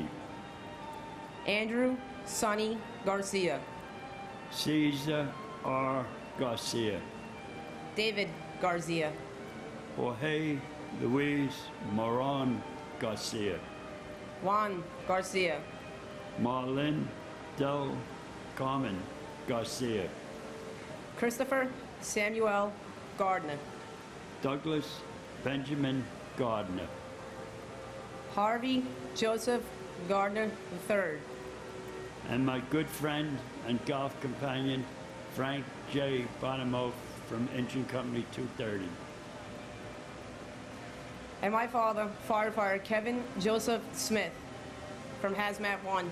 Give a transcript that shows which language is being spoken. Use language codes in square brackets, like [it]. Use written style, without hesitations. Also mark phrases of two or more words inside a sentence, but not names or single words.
[en] Andrew Sonny Garcia, Caesar R. Garcia, David Garcia, Jorge Luis Moran Garcia, Juan Garcia, Marlene Del Carmen Garcia, Christopher Samuel Gardner, Douglas Benjamin Gardner, Harvey Joseph Gardner III, and my good friend and golf companion, Frank J. Bonamo from Engine Company 230. And my father, firefighter Kevin Joseph Smith from Hazmat 1.